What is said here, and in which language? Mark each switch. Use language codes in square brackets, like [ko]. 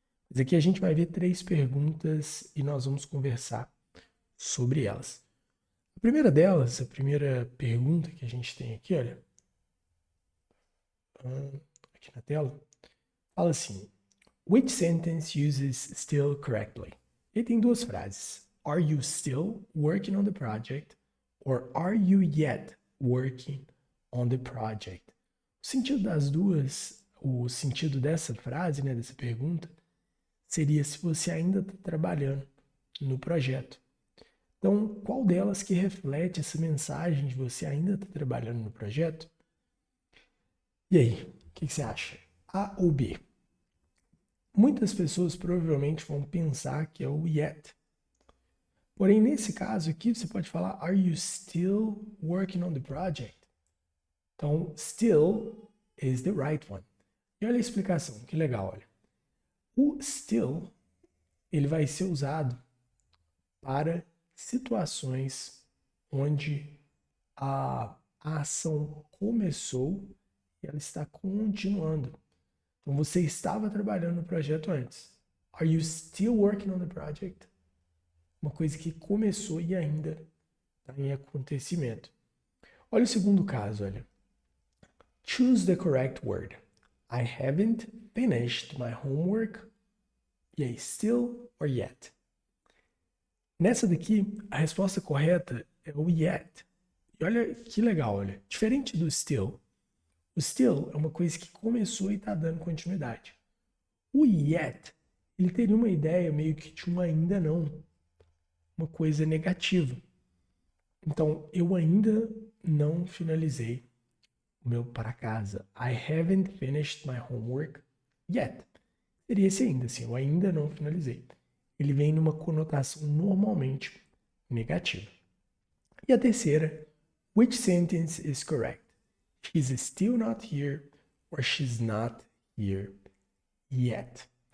[pt] Mas aqui a gente vai ver três perguntas e nós vamos conversar sobre elas. A primeira delas, a primeira pergunta que a gente tem aqui, olha, aqui na tela, fala assim: [en] Which sentence uses still correctly? [pt] E tem duas frases. [en] Are you still working on the project? Or are you yet working on the project? [pt] O sentido das duas, o sentido dessa frase, né, dessa pergunta, seria se você ainda está trabalhando no projeto. Então, qual delas que reflete essa mensagem de você ainda está trabalhando no projeto? E aí, o que você acha? A ou B? Muitas pessoas provavelmente vão pensar que é o yet. Porém, nesse caso aqui, você pode falar [en] Are you still working on the project? Então, still is the right one. [pt] E olha a explicação, que legal, olha. O still, ele vai ser usado para situações onde a ação começou e ela está continuando. Então, você estava trabalhando no projeto antes. [en] Are you still working on the project? [pt] Uma coisa que começou e ainda está em acontecimento. Olha o segundo caso, olha. [en] Choose the correct word. I haven't finished my homework. [pt] E aí, [en] still or yet? [pt] Nessa daqui, a resposta correta é o yet. E olha que legal, olha. Diferente do still. O still é uma coisa que começou e está dando continuidade. O yet, ele teria uma ideia meio que de um ainda não. Uma coisa negativa. Então, eu ainda não finalizei o meu para casa. [en] I haven't finished my homework yet. [pt] Seria esse ainda, assim, eu ainda não finalizei. Ele vem numa conotação normalmente negativa. [en] E a terceira, which sentence is correct? She's still not here or she's not here yet.